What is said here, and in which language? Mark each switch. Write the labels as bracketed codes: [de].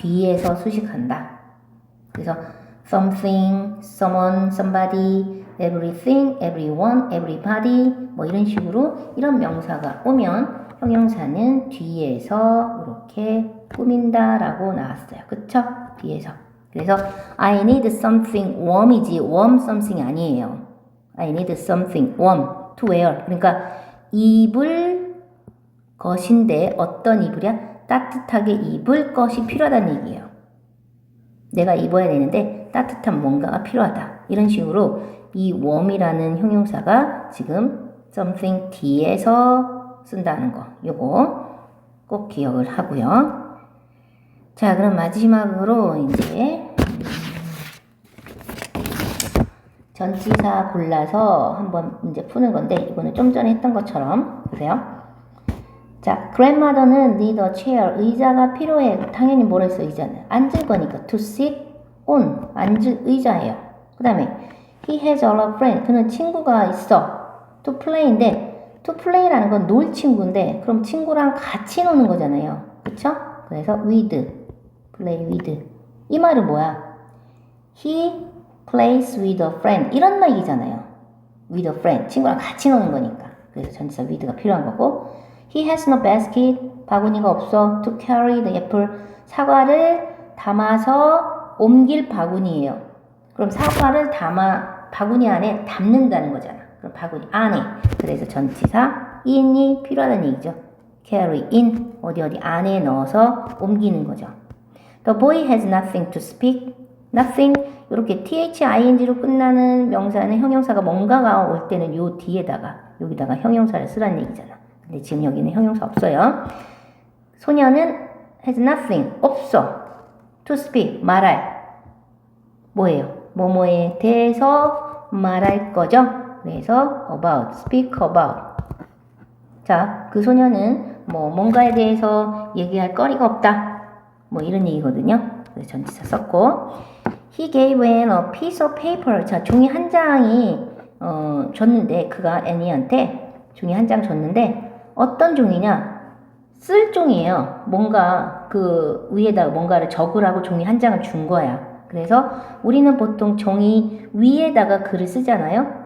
[ko] 뒤에서 수식한다. 그래서 [en] something, someone, somebody, everything, everyone, everybody [ko] 뭐 이런 식으로 이런 명사가 오면 형용사는 뒤에서 이렇게 꾸민다 라고 나왔어요. 그쵸? 뒤에서. 그래서 [en] I need something warm이지 warm something [ko] 아니에요. [en] I need something warm to wear. [ko] 그러니까 입을 것인데 어떤 이불이야? 따뜻하게 입을 것이 필요하다는 얘기예요. 내가 입어야 되는데 따뜻한 뭔가가 필요하다. 이런 식으로 이 warm이라는 형용사가 지금 something 뒤에서 쓴다는 거. 요거 꼭 기억을 하고요. 자, 그럼 마지막으로 이제 전치사 골라서 한번 문제 푸는 건데 이거는 좀 전에 했던 것처럼 보세요. [en] 자, grandmother는 need a chair. [ko] 의자가 필요해. 당연히 뭐라 했어, 의자는? 앉을 거니까. [en] to sit on. [ko] 앉을 의자예요. 그 다음에 [en] he has a lot of friends. [ko] 그는 친구가 있어. [en] to play [ko] 인데 to play라는 건 놀 친구인데 그럼 친구랑 같이 노는 거잖아요. 그쵸? 그래서 with. [en] play with. [ko] 이 말은 뭐야? [en] He plays with a friend. 이런 얘기잖아요. with a friend. [ko] 친구랑 같이 노는 거니까. 그래서 전치사 with가 필요한 거고. [en] He has no basket. [ko] 바구니가 없어. [en] To carry the apple. [ko] 사과를 담아서 옮길 바구니예요. 그럼 사과를 바구니 안에 담는다는 거잖아. 그럼 바구니 안에. 그래서 전치사 in이 필요하다는 얘기죠. [en] carry in. [ko] 어디 안에 넣어서 옮기는 거죠. [en] The boy has nothing to speak. nothing. [ko] 이렇게 thing로 끝나는 명사는 형용사가 뭔가가 올 때는 요 뒤에다가 여기다가 형용사를 쓰라는 얘기잖아. 근데 지금 여기는 형용사 없어요. 소녀는 [en] has nothing. [ko] 없어. [en] to speak. [ko] 말할. 뭐예요? 뭐뭐에 대해서 말할 거죠. 그래서 [en] about. speak about. [ko] 자, 그 소녀는 뭔가에 대해서 얘기할 거리가 없다. 이런 얘기거든요. 그래서 전치사 썼고. [en] He gave Anne a piece of paper. [ko] 자, 종이 한 장이 줬는데 그가 애니한테 종이 한 장 줬는데 어떤 종이냐? 쓸 종이에요. 뭔가 그 위에다가 뭔가를 적으라고 종이 한 장을 준 거야. 그래서 우리는 보통 종이 위에다가 글을 쓰잖아요.